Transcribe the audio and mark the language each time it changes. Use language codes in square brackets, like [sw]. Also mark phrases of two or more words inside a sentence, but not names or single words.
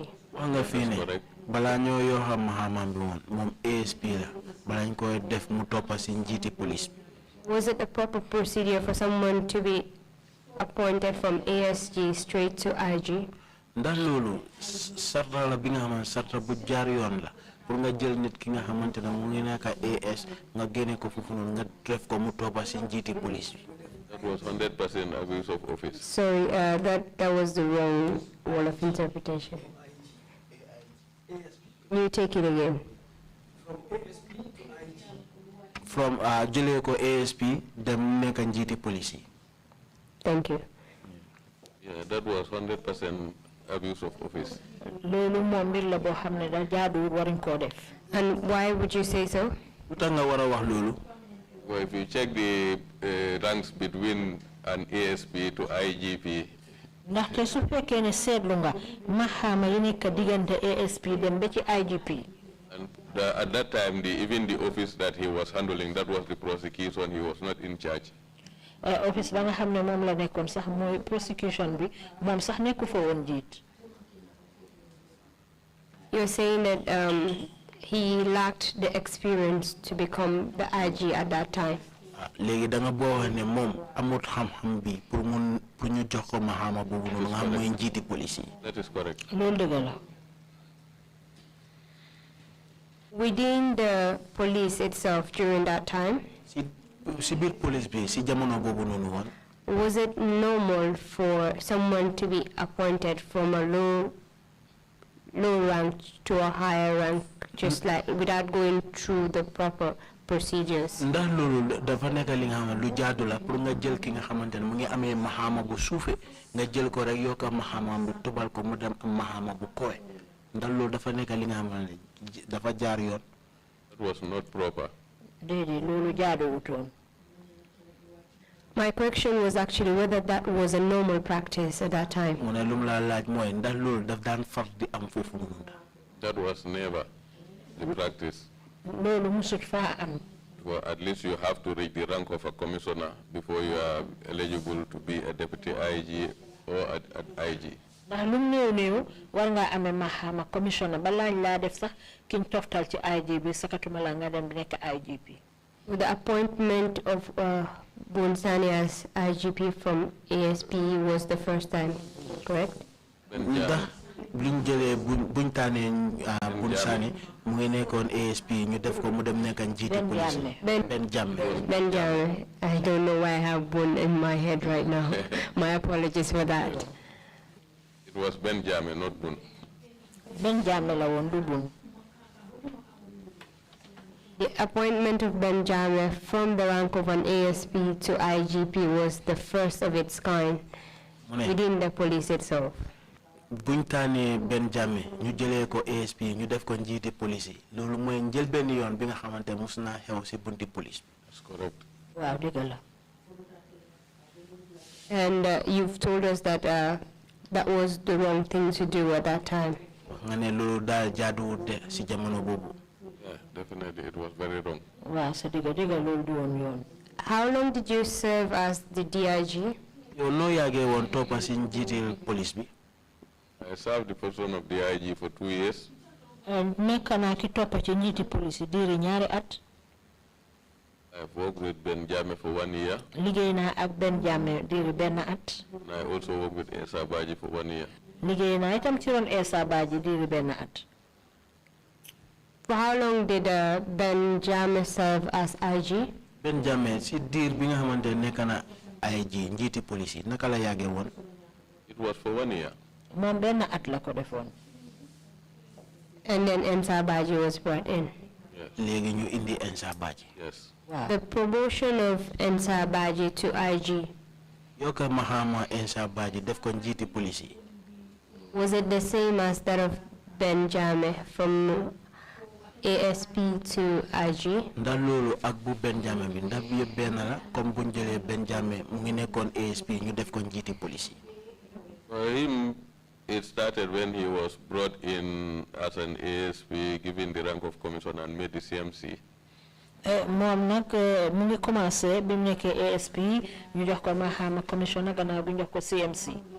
[wo] wax nga fii ne balaa ñoo yoo xam maxaamam bi woon moom ASP la balaa ñu koy def mu toppa si njiiti police bi. [en] Was it a proper procedure for someone to be appointed from ASG straight to IG? [wo] ndax loolu sarta la bi nga xamante sarta bu jaar yoon la pour nga jël nit ki nga xamante ne mu ngi nekk AS nga génne ko foofu noonu nga def ko mu toppa si njiiti police bi. [en] That was 100% abuse of office. Sorry, that was the wrong wall of interpretation. You take it again. [wo] From jëlee ko ASP dem nekk njiiti police yi. [en] Thank you. Yeah, that was 100% abuse of office. [wo] loolu moom mbir la boo xam ne daal jaaduwul waruñ koo def. [en] And why would you say so? [wo] lu tax nga war a wax loolu. [en] Well, if you check the ranks between an ASP to IGP, [wo] ndaxte su fekkee ne seetlu nga maxaama yi nekk diggante ASP dem ba ci IGP. [en] and at that time, even the office that he was handling, that was the prosecution, he was not in charge. [wo] Office ba nga xam ne moom la nekkoon sax mooy prosecution bi moom sax nekku fa woon jiit. [en] You're saying that he lacked the experience to become the IG at that time. [wo] Léegi da nga boo ne moom amut xam-xam bi pour ñu jox ko mahama boobu noonu nga mooy njiiti police yi. [en] That is correct. [wo] loolu dëgg la. [en] Within the police itself during that time, [wo] si biir police bi si jamono boobu noonu woon. [en] was it normal for someone to be appointed from a low rank to a higher rank, just like without going through the proper procedures? [wo] Ndax loolu dafa nekk li nga xam ne lu jaadu la pour nga jël ki nga xamante ne mu ngi amee mahama bu suufe nga jël ko rek yokka mahama bu tubal ko mu dem am mahama bu kowe ndax loolu dafa nekk li nga xam ne dafa jaar yoon. [en] That was not proper. [wo] déedéet loolu jaaduwutoon. [en] My question was actually whether that was a normal practice at that time. [wo] Mu ne lu mu la laaj mooy ndax loolu daf daan far di am foofu noonu. [en] That was never the practice. [wo] loolu musut faa am. [en] Well, at least you have to reach the rank of a commissioner before you are eligible to be a deputy IG or at IG. [wo] ndax lu mu néew néew war ngaa amee mahama commissioner ba laaj laa def sax kiñ toftal ci IG bi sakatuma la nga dem nekk IGP. [en] With the appointment of Bonsani as IGP from ASP was the first time, correct? [wo] Ndax buñ jëlee buñ tànnee Bonsani mu ngi nekkoon ASP ñu def ko mu dem nekk njiiti police. [en] Ben Jammeh. I don't know why I have Bon in my head right now. My apologies for that. It was Ben Jammeh, not Bun. [wo] Ben Jammeh la woon du Bun. [en] The appointment of Ben Jammeh from the rank of an ASP to IGP was the first of its kind within the police itself. [wo] Buñ tànnee Ben Jammeh ñu jëlee ko ASP ñu def ko njiiti police loolu mooy njël benn yoon bi nga xamante mus naa xew si bunti police. [en] That's correct. [wo] waaw dëgg la. [en] And you've told us that that was the wrong thing to do at that time. [wo] Nga ne loolu daal jaaduwut de si jamono boobu. [en] Yeah, definitely it was very wrong. [wo] waaw sa dëgg loolu du woon yoon. [en] How long did you serve as the DIG? [wo] Yow noo yàggee woon toppa si njiiti police bi. [en] I served the position of DIG for 2 years. [wo] nekk naa ki toppa ci njiiti police diiri ñaari at. [en] I've worked with Ben Jammeh for 1 year. [wo] liggéey naa ak Ben Jammeh diiri benn at. [en] And I also worked with Esa Baji for 1 year. [wo] liggéey naa itam ci ron Esa Baji diiri benn at. [en] For how long did Ben Jammeh serve as IG? [wo] Ben Jammeh si diir bi nga xamante nekk na IG njiiti police naka la yàggee woon. [en] It was for 1 year. [wo] moom benn at la ko defoon. [en] And then Ensa Baji was brought in. Yes. [wo] Léegi ñu indi Ensa Baji. [en] Yes. [wo] waaw. [en] The promotion of Ensa Baji to IG, [wo] yokka mahama Ensa Baji def ko njiiti police. [en] was it the same as that of Ben Jammeh from ASP to IG? [wo] Ndax loolu ak bu Ben Jammeh bi ndax bi yëpp benn la comme buñ jëlee Ben Jammeh mu ngi nekkoon ASP ñu def ko njiiti police. [en] For him, it started when he was brought in as an ASP, given the rank of commissioner and made the CMC. [wo] moom nag mu ngi commencé bi mu nekkee ASP ñu jox ko mahama commissioner gannaaw bi ñu jox ko CMC.